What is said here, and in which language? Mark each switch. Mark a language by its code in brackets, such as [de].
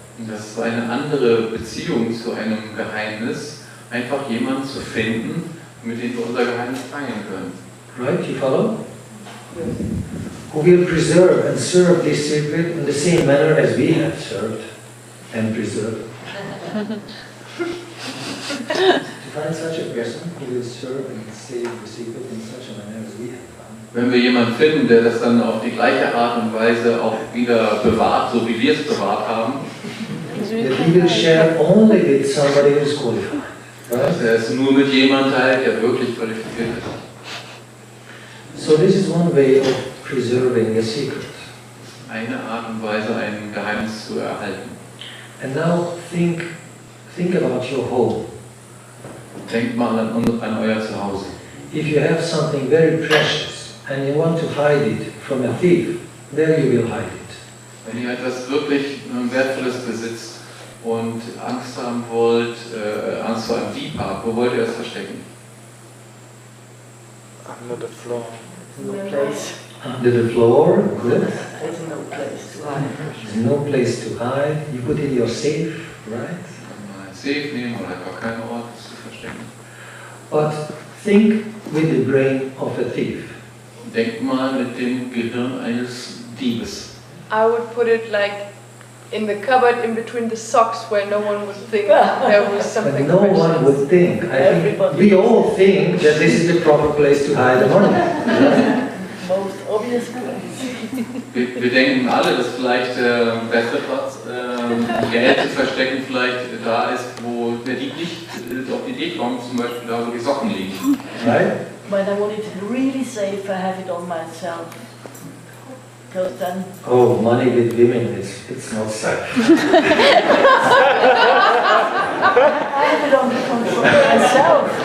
[de] Und das ist eine andere Beziehung zu einem Geheimnis, einfach jemanden zu finden, mit dem wir unser Geheimnis teilen können. [en] Right? You follow? Who will preserve and serve this secret in the same manner as we have served and preserved. To find such a person who will serve and save the secret in such a manner as we have found. [de] Wenn wir jemanden finden, der das dann auf die gleiche Art und Weise auch wieder bewahrt, so wie wir es bewahrt haben, [en] that he will share only with somebody who is qualified. [de] dass er es nur mit jemandem teilt, der wirklich qualifiziert ist. [en] So this is one way of preserving a secret. [de] Eine Art und Weise, ein Geheimnis zu erhalten. [en] And now think about your home. [de] Denkt mal an euer Zuhause. [en] If you have something very precious and you want to hide it from a thief, there you will hide it. [de] Wenn ihr etwas wirklich Wertvolles besitzt und Angst haben wollt, Angst vor einem Dieb habt, wo wollt ihr es verstecken? [en] Under the floor. No place. Under the floor, good. There's no place to hide. There's no place to hide. You put in your safe, right? [de] Mal ein Safe nehmen oder einfach keinen Ort, es zu verstecken. [en] But think with the brain of a thief. [de] Denkt mal mit dem Gehirn eines Diebes. [en] I would put it like in the cupboard in between the socks where no one would think there was But something no precious. one would think. I think we all think that this is the proper place to hide the money. Right? Most obvious place. [de] Wir denken alle, dass vielleicht der beste Platz, Geld zu verstecken, vielleicht da ist, wo der Dieb nicht auf die Idee kommt, zum Beispiel da, wo die Socken liegen. [en] Right? When I want it really safe, I have it on myself. Because then Oh, money with women, it's not safe. I have it under control myself.